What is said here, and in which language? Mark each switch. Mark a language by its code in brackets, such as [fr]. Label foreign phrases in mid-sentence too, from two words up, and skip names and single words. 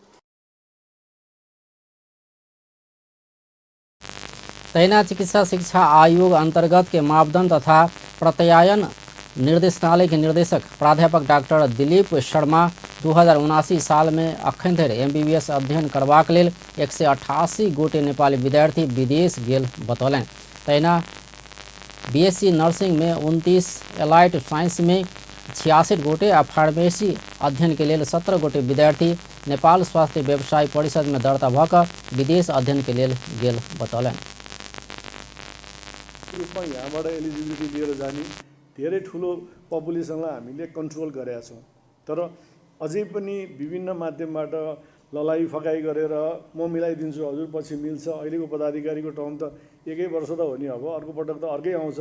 [mai] तैना चिकित्सा शिक्षा आयोग अंतर्गत के मापदंड तथा प्रत्यायन निर्देशनालय के निदेशक प्राध्यापक डॉक्टर दिलीप शर्मा 2079 साल में अखन धरि MBBS अध्ययन करबाक लेल 188 गोटे नेपाली विद्यार्थी विदेश गेल बतौलनि। तैना [en] BSc nursing [mai] में 29, [en] allied science [mai] में 66 गोटे आ फार्मेसी अध्ययन के लेल 17 गोटे विद्यार्थी नेपाल स्वास्थ्य व्यवसाय परिषद में दर्ता भऽ विदेश अध्ययन के लेल गेल बतौलनि। [ne] रूपमा यहाँबाट एलिजिबिलिटी लिएर जाने धेरै ठुलो पपुलेसनलाई हामीले कन्ट्रोल गरेका छौँ। तर अझै पनि विभिन्न माध्यमबाट ललाई फकाइ गरेर म मिलाइदिन्छु हजुर पछि मिल्छ। अहिलेको पदाधिकारीको टर्म त 1 वर्ष त हो नि, अब अर्को पटक त अर्कै आउँछन्।